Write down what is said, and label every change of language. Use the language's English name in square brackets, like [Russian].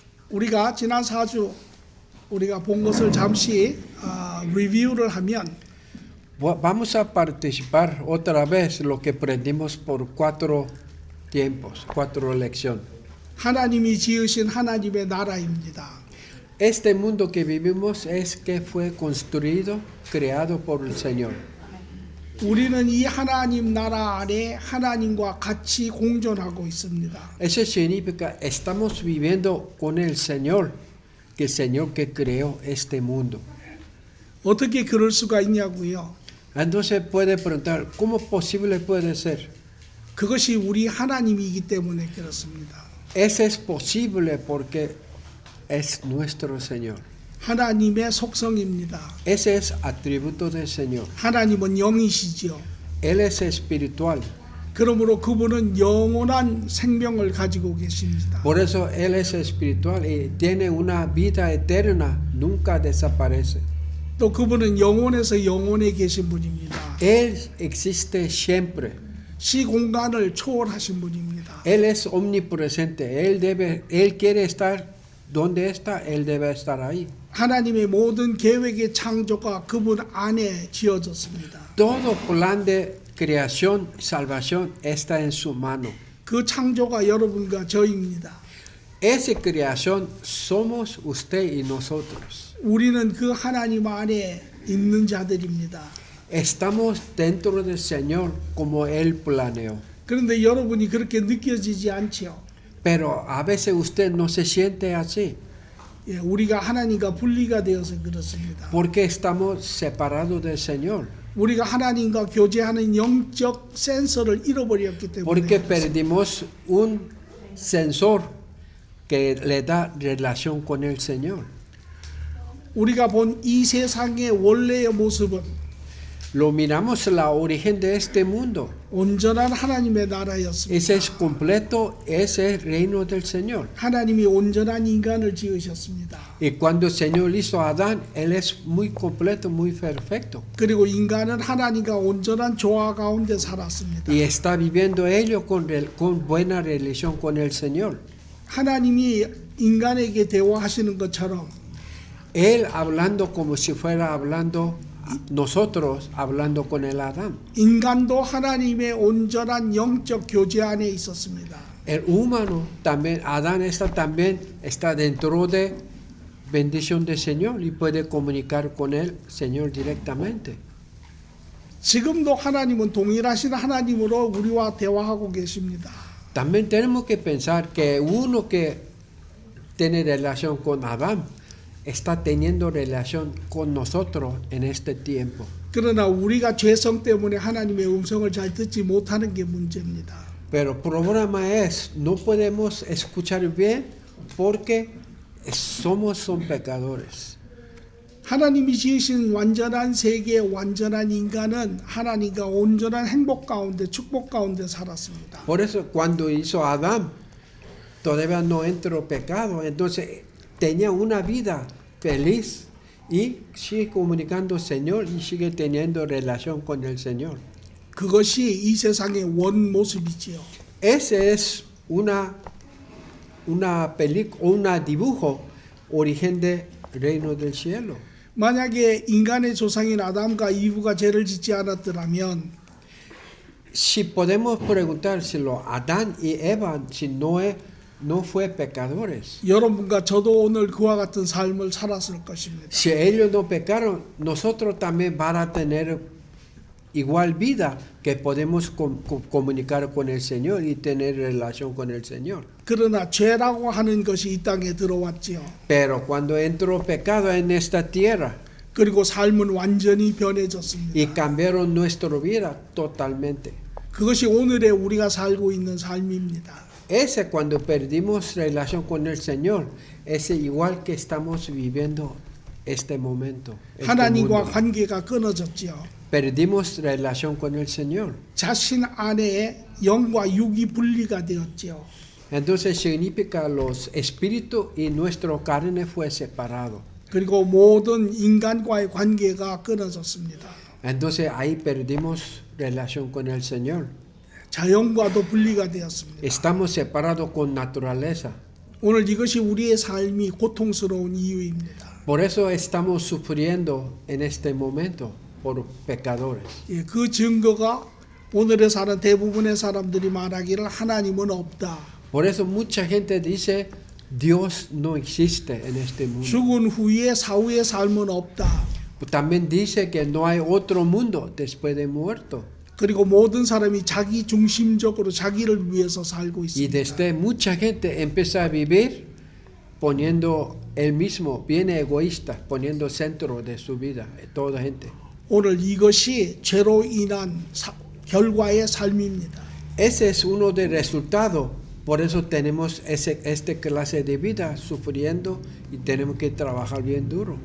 [Korean] 우리가 지난 4주 우리가 본 것을 잠시 리뷰를 하면 [Spanish] Vamos a participar otra vez lo que aprendimos por 4 tiempos, 4 lecciones. [Korean] 하나님이 지으신 하나님의 나라입니다. [Spanish] Este mundo que vivimos es que fue construido, creado por el Señor. [Korean] 우리는 이 하나님 나라 안에 하나님과 같이 공존하고 있습니다. [Spanish] Eso significa estamos viviendo con el Señor que creó este mundo. [Korean] 어떻게 그럴 수가 있냐고요? [Spanish] Entonces puede preguntar, ¿cómo posible puede ser? [Korean] 그것이 우리 하나님이기 때문에 그렇습니다. [Spanish] Eso es posible porque es nuestro Señor. [Korean] 하나님의 속성입니다. [Spanish] Ese es atributo del Señor. [Korean] 하나님은 영이시죠. [Spanish] Él es espiritual. [Korean] 그러므로 그분은 영원한 생명을 가지고 계십니다. [Spanish] Por eso Él es espiritual y tiene una vida eterna, nunca desaparece. [Korean] 또 그분은 영원에서 영원에 계신 분입니다. [Spanish] Él existe siempre. [Korean] 시공간을 초월하신 분입니다. [Spanish] Él es omnipresente. Él quiere estar donde está, Él debe estar ahí. [Korean] 하나님의 모든 계획의 창조가 그분 안에 지어졌습니다. [Spanish] Todo plan de creación, salvación está en su mano. [Korean] 그 창조가 여러분과 저입니다. [Spanish] Esa creación somos usted y nosotros. [Korean] 우리는 그 하나님 안에 있는 자들입니다. [Spanish] Estamos dentro del Señor como Él planeó. [Korean] 그런데 여러분이 그렇게 느껴지지 않죠. [Spanish] Pero a veces usted no se siente así. [Korean] 우리가 하나님과 분리가 되어서 그렇습니다. [Spanish] Porque estamos separados del Señor. [Korean] 우리가 하나님과 교제하는 영적 센서를 잃어버렸기 때문에 [Spanish] Porque perdimos un sensor que le da relación con el Señor. [Korean] 우리가 본 이 세상의 원래의 모습은 [Spanish] Lo miramos la origen de este mundo. [Korean] 온전한 하나님의 나라였습니다. [Spanish] Ese es completo, ese es el reino del Señor. [Korean] 하나님이 온전한 인간을 지으셨습니다. [Spanish] Y cuando el Señor hizo a Adán, Él es muy completo, muy perfecto. [Korean] 그리고 인간은 하나님과 온전한 조화 가운데 살았습니다. [Spanish] Y está viviendo ellos con buena relación con el Señor. [Korean] 하나님이 인간에게 대화하시는 것처럼 [Spanish] Él hablando como si fuera hablando nosotros hablando con el Adán. [Korean] 인간도 하나님의 온전한 영적 교제 안에 있었습니다. [Spanish] El humano también, Adán también está dentro de bendición del Señor y puede comunicar con el Señor directamente. [Korean] 지금도 하나님은 동일하신 하나님으로 우리와 대화하고 계십니다. [Spanish] También tenemos que pensar que uno que tiene relación con Adán está teniendo relación con nosotros en este tiempo. [Korean] 그러나 우리가 죄성 때문에 하나님의 음성을 잘 듣지 못하는 게 문제입니다. [Spanish] Pero el problema es, no podemos escuchar bien porque son pecadores. [Korean] 하나님이 지으신 완전한 세계, 완전한 인간은 하나님과 온전한 행복 가운데, 축복 가운데 살았습니다. [Spanish] Por eso cuando hizo Adán, todavía no entró pecado, entonces tenía una vida feliz y sigue comunicando al Señor y sigue teniendo relación con el Señor. [Korean] 그것이 이 세상의 원 모습이지요. [Spanish] Esa es una una película o un dibujo origen del reino del cielo. [Korean] 만약에 인간의 조상인 아담과 이브가 죄를 짓지 않았더라면 [Spanish] Si podemos preguntárselo, Adán y Eva, si no fue pecadores. [Korean] 여러분과 저도 오늘 그와 같은 삶을 살았을 것입니다. [Spanish] Si ellos no pecaron, nosotros también van a tener igual vida que podemos comunicar con el Señor y tener relación con el Señor. [Korean] 그러나 죄라고 하는 것이 이 땅에 들어왔지요. [Spanish] Pero cuando entró pecado en esta tierra [Korean] 그리고 삶은 완전히 변해졌습니다. [Spanish] y cambiaron nuestra vida totalmente. [Korean] 그것이 오늘의 우리가 살고 있는 삶입니다. [Spanish] Ese cuando perdimos relación con el Señor, es igual que estamos viviendo este momento. Este [Korean] 하나님과 [Spanish] mundo. [Korean] 관계가 끊어졌지요. [Spanish] Perdimos relación con el Señor. [Korean] 자신 안에 영과 육이 분리가 되었지요. [Spanish] Entonces significa los espíritus y nuestro carne fue separado. [Korean] 그리고 모든 인간과의 관계가 끊어졌습니다. [Spanish] Entonces ahí perdimos relación con el Señor. [Korean] 자연과도 분리가 되었습니다. [Spanish] Estamos separados con naturaleza. [Korean] 오늘 이것이 우리의 삶이 고통스러운 이유입니다. [Spanish] Por eso estamos sufriendo en este momento por pecadores. [Korean] 예, 그 증거가 오늘에 사는 대부분의 사람들이 말하기를 하나님은 없다. [Spanish] Por eso mucha gente dice Dios no existe en este mundo. [Korean] 죽은 후에 사후의 삶은 없다. [Spanish] También dice que no hay otro mundo después de muerto. [Korean] 그리고 모든 사람이 자기 중심적으로 자기를 위해서 살고 [Spanish] Y [Korean] 있습니다. [Spanish] desde mucha gente empieza a vivir poniendo el mismo, bien egoísta, poniendo centro de su vida, toda gente. [Korean] 오늘 이것이 죄로 인한 결과의 삶입니다. [Spanish] Ese es uno de los resultados. Por eso tenemos esta clase de vida sufriendo y tenemos que trabajar bien duro.